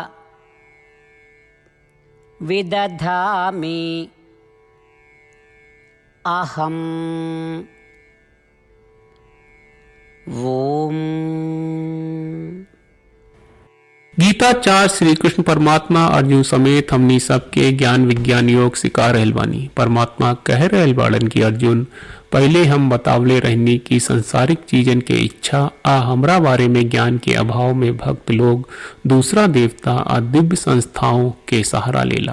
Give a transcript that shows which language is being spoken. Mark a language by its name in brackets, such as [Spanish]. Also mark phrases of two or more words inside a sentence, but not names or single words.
[Sanskrit] विदधामि अहम्। ओम। [Bhojpuri] गीताचार्य श्री कृष्ण परमात्मा अर्जुन समेत हमनी सबके ज्ञान विज्ञान योग सिखा रहल बानी। परमात्मा कह रहल बाड़न की अर्जुन, पहले हम बतावले रहनी कि संसारिक चीजन के इच्छा आ हमरा बारे में ज्ञान के अभाव में भक्त लोग दूसरा देवता आ दिव्य संस्थाओं के सहारा लेला।